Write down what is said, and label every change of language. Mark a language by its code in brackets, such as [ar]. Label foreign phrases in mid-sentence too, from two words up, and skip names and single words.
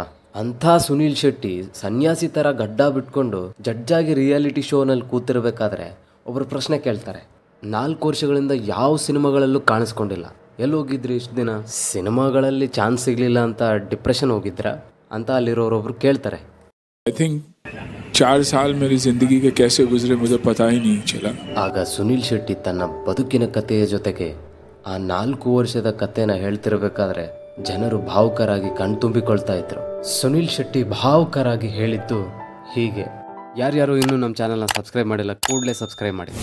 [kn] ಅಂಥ ಸುನೀಲ್ ಶೆಟ್ಟಿ ಸನ್ಯಾಸಿ ಥರ ಗಡ್ಡ ಬಿಟ್ಕೊಂಡು ಜಡ್ಜಾಗಿ ರಿಯಾಲಿಟಿ ಶೋನಲ್ಲಿ ಕೂತಿರ್ಬೇಕಾದ್ರೆ ಒಬ್ಬರು ಪ್ರಶ್ನೆ ಕೇಳ್ತಾರೆ. 4 ವರ್ಷಗಳಿಂದ ಯಾವ ಸಿನಿಮಾಗಳಲ್ಲೂ ಕಾಣಿಸ್ಕೊಂಡಿಲ್ಲ, ಎಲ್ಲಿ ಹೋಗಿದ್ರಿ ಇಷ್ಟು ದಿನ? ಸಿನಿಮಾಗಳಲ್ಲಿ ಚಾನ್ಸ್ ಸಿಗಲಿಲ್ಲ ಅಂತ ಡಿಪ್ರೆಷನ್ ಹೋಗಿದ್ರಾ ಅಂತ ಅಲ್ಲಿರೋರೊಬ್ರು ಕೇಳ್ತಾರೆ. [en] I think [hi] 4 साल मेरी ज़िंदगी के कैसे गुजरे मुझे पता ही नहीं चला. [kn] ಆಗ ಸುನೀಲ್ ಶೆಟ್ಟಿ ತನ್ನ ಬದುಕಿನ ಕಥೆಯ ಜೊತೆಗೆ ಆ 4 ವರ್ಷದ ಕಥೆನ ಹೇಳ್ತಿರ್ಬೇಕಾದ್ರೆ ಜನರು ಭಾವುಕರಾಗಿ ಕಣ್ತುಂಬಿಕೊಳ್ತಾ ಇದ್ರು. ಸುನೀಲ್ ಶೆಟ್ಟಿ ಭಾವುಕರಾಗಿ ಹೇಳಿದ್ದು ಹೀಗೆ. ಯಾರ್ಯಾರು ಇನ್ನೂ ನಮ್ಮ ಚಾನಲ್ನ ಸಬ್ಸ್ಕ್ರೈಬ್ ಮಾಡಿಲ್ಲ, ಕೂಡಲೇ ಸಬ್ಸ್ಕ್ರೈಬ್ ಮಾಡಿ.